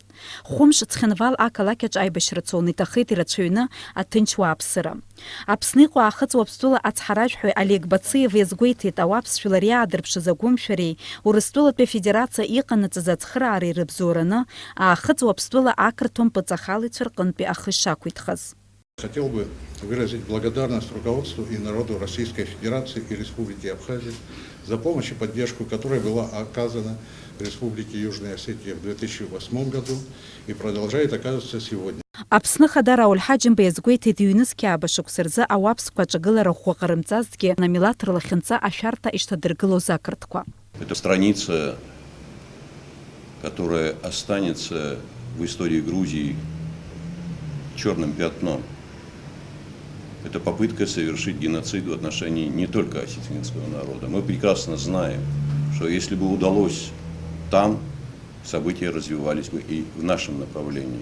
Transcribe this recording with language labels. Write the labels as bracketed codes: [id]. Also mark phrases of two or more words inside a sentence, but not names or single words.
[ab] Хәымш Цхинвал ақалақь аҿы аибашьра цон, иҭахеит ирацәаҩны аҭынчуааԥсыра. Аԥсны иҟоу аахыҵуа Аԥстәыла ацҳаражәҳәаҩ Олег Бациев иазгәеиҭеит ауааԥсшәала иаадырԥшыз агәымшәареи Урыстәылатәи Афедерациа иҟанаҵаз ацхыраареи рыбзоураны аахыҵуа Аԥстәыла ақырҭуа мпыҵахалаҩцәа рҟынтәи ахы ишақәиҭхаз. [ru] Хотел бы выразить благодарность руководству и народу Российской Федерации и Республики Абхазия за помощь и поддержку, которая была оказана Республике Южная Осетия в 2008 году и продолжает оказываться сегодня. [ab] Аԥсны Хадара Аульҳаџьымба иазгәеиҭеит иҩнызқьаaba шықәса рзы ауааԥсқәа аҿагылара ӷәӷәа ҟарымҵазҭгьы амилаҭ рлахьынҵа ашәарҭа ишҭадыргылоз ақырҭқәа. [ru] Это страница, которая останется в истории Грузии черным пятном. Это попытка совершить геноцид в отношении не только осетинского народа. Мы прекрасно знаем, что если бы удалось там, события развивались бы и в нашем направлении.